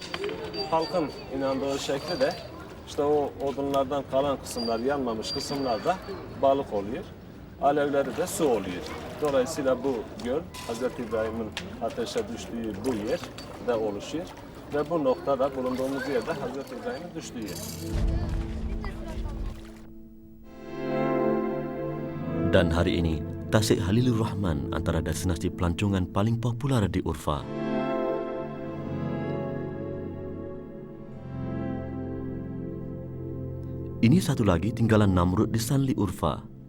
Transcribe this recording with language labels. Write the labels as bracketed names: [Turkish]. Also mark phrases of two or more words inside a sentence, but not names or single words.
[Turkish] Halkın inandığı şekli de o odunlardan kalan kısımlar, yanmamış kısımlarda balık oluyor. Alevleri de su oluyor. Dolayısıyla bu göl Hz. İbrahim'in ateşe düştüğü bu yerde oluşuyor. Ve bu noktada bulunduğumuz yerde Hz. İbrahim'in düştüğü yer. [Malay] Dan hari ini, Tasik Halilur Rahman antara destinasi pelancongan paling popular di Urfa. Ini satu lagi tinggalan Namrud di Sanli Urfa.